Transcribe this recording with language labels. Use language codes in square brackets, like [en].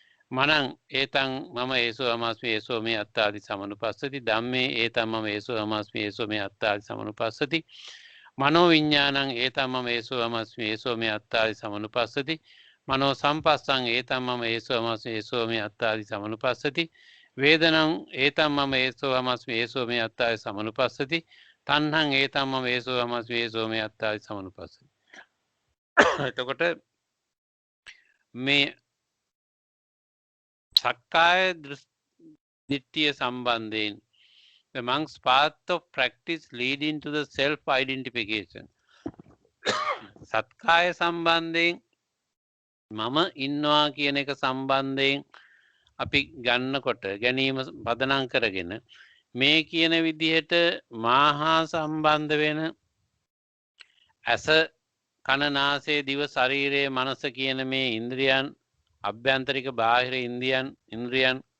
[pi] මනං ඒතං මම ඒසෝ හමස්මි ඒසෝ මේ අත්තාති සමනුපස්සති ධම්මේ ඒතම් මම ඒසෝ හමස්මි ඒසෝ මේ අත්තාති සමනුපස්සති මනෝ විඤ්ඤාණං ඒතම් මම ඒසෝ හමස්මි ඒසෝ මේ අත්තාති සමනුපස්සති මනෝ සම්පස්සං ඒතම් මම ඒසෝ හමස්මි ඒසෝ මේ අත්තාති සමනුපස්සති වේදනං ඒතම් මම ඒසෝ හමස්මි ඒසෝ මේ අත්තාති සමනුපස්සති තණ්හං ඒතම් මම ඒසෝ හමස්මි ඒසෝ මේ අත්තාති සමනුපස්සති. [si] එතකොට මේ සක්කාය දිට්ඨිය සම්බන්ධයෙන් [en] the monk's path of practice leading to the self-identification. [si] සත්කාය සම්බන්ධයෙන් මම ඉන්නවා කියන එක සම්බන්ධයෙන් අපි ගන්නකොට ගැනීම පදනම් කරගෙන මේ කියන විදිහට මාහා සම්බන්ධ වෙන ඇස කන නාසය දිව ශරීරය මනස කියන මේ ඉන්ද්‍රියන් අභ්‍යන්තරික බාහිර ඉන්ද්‍රියන්